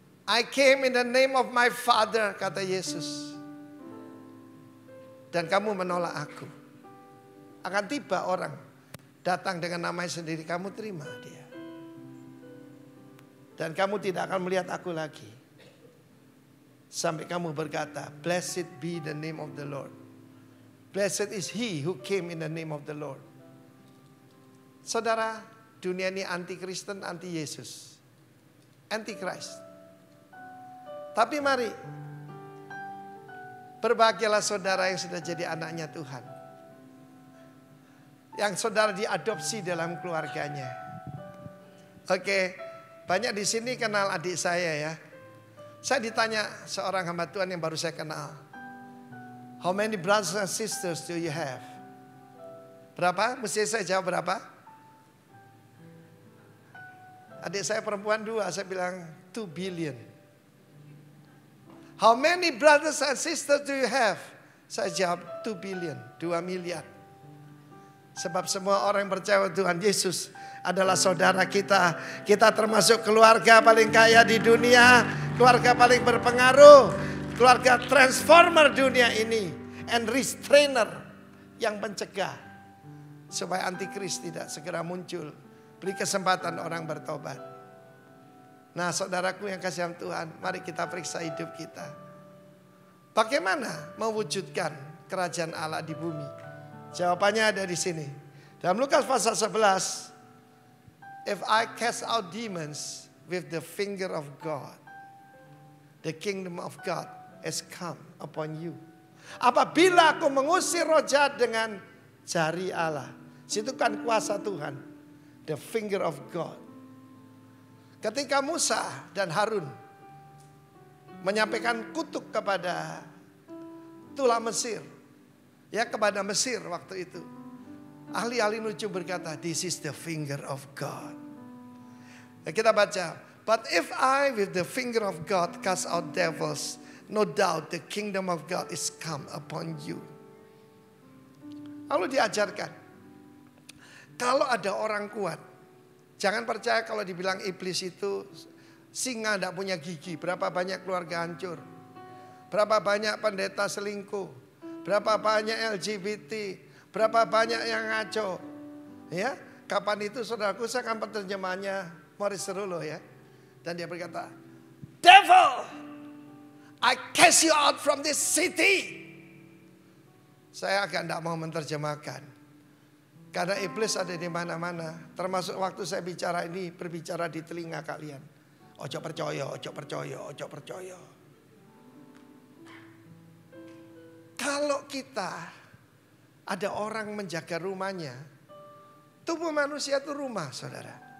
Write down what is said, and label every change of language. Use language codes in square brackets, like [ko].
[en] I came in the name of my Father, [id] kata Yesus. Dan kamu menolak aku. Akan tiba orang datang dengan namanya sendiri, kamu terima dia. Dan kamu tidak akan melihat aku lagi. Sampai kamu berkata, [en] blessed be the name of the Lord. Blessed is he who came in the name of the Lord. [id] Saudara, dunia ini anti-Kristen, anti-Yesus. Anti-Christ. Tapi mari, berbahagialah saudara yang sudah jadi anaknya Tuhan. Yang saudara diadopsi dalam keluarganya. Oke, banyak di sini kenal adik saya ya. Saya ditanya seorang hamba Tuhan yang baru saya kenal. [en] How many brothers and sisters do you have? [id] Berapa? Mesti saya jawab berapa? Adik saya perempuan 2, saya bilang 2 billion. [en] How many brothers and sisters do you have? [id] Saya jawab 2 billion, 2 miliar. Sebab semua orang yang percaya Tuhan Yesus adalah saudara kita. Kita termasuk keluarga paling kaya di dunia. Keluarga paling berpengaruh. Keluarga transformer dunia ini. [en] And restrainer [id] yang mencegah. Supaya antikris tidak segera muncul. Beri kesempatan orang bertobat. Nah saudaraku yang kasih Tuhan, mari kita periksa hidup kita. Bagaimana mewujudkan kerajaan Allah di bumi? Jawabannya ada di sini. Dalam Lukas pasal 11. [en] If I cast out demons with the finger of God, the kingdom of God has come upon you. [id] Apabila aku mengusir roh jahat dengan jari Allah. Situ kan kuasa Tuhan. [en] The finger of God. [id] Ketika Musa dan Harun menyampaikan kutuk kepada tulah Mesir. Ya kepada Mesir waktu itu. Ahli-ahli nuju berkata, [en] this is the finger of God. [id] Ya, kita baca. [en] But if I with the finger of God cast out devils, no doubt the kingdom of God is come upon you. [id] Lalu diajarkan. Kalau ada orang kuat. Jangan percaya kalau dibilang iblis itu singa tidak punya gigi. Berapa banyak keluarga hancur. Berapa banyak pendeta selingkuh. Berapa banyak LGBT, berapa banyak yang ngaco. Ya, kapan itu saudaraku saya akan penerjemahnya Morris Cerullo ya. Dan dia berkata, [en] Devil, I cast you out from this city. [id] Saya agak tidak mau menerjemahkan. Karena iblis ada di mana-mana. Termasuk waktu saya bicara ini, berbicara di telinga kalian. [jv] Ojo percaya, ojo percaya, ojo percaya. [id] Kalau kita ada orang menjaga rumahnya, tubuh manusia itu rumah saudara.